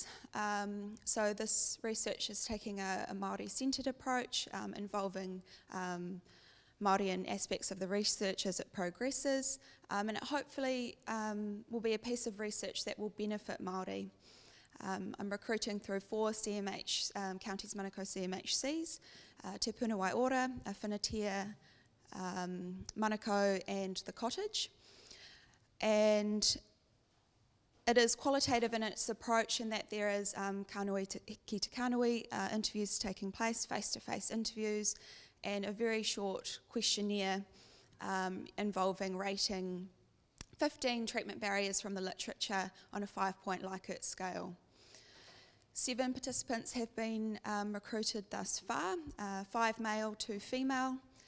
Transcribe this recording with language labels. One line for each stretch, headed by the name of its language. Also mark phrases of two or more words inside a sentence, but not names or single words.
English: So this research is taking a Māori-centred approach involving Māorian aspects of the research as it progresses, and it hopefully will be a piece of research that will benefit Māori. I'm recruiting through 4 CMH, Counties Manukau CMHCs, Te Punawai Ora, Whinatia, Manukau and the Cottage. And it is qualitative in its approach in that there is
Māori: kānui ki te kānui
English: interviews taking place, face-to-face interviews, and a very short questionnaire involving rating 15 treatment barriers from the literature on a 5-point Likert scale. 7 participants have been recruited thus far, 5 male, 2 female.